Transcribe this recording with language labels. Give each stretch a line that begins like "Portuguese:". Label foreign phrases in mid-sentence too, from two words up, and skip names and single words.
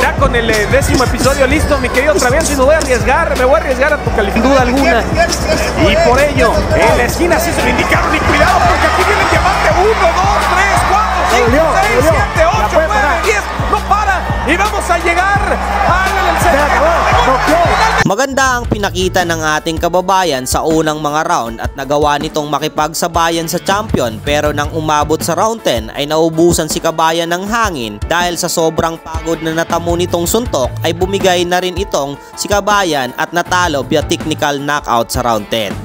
Spanish: Ya con el 10º episodio listo, mi querido Travieso, y me voy a arriesgar a tu calificación, sin duda alguna. Y por ello, en la esquina sí se lo indicaron, y cuidado porque aquí viene el Diamante. 1, 2, 3, 4, 5, 6, 7, 8, 9, 10, no para, y vamos a llegar al
Filipino: Maganda ang pinakita ng ating kababayan sa unang mga round at nagawa nitong makipagsabayan sa champion, pero nang umabot sa round 10 ay naubusan si kabayan ng hangin dahil sa sobrang pagod na natamo nitong suntok ay bumigay na rin itong si kabayan at natalo
English: via technical knockout
Filipino: sa round 10.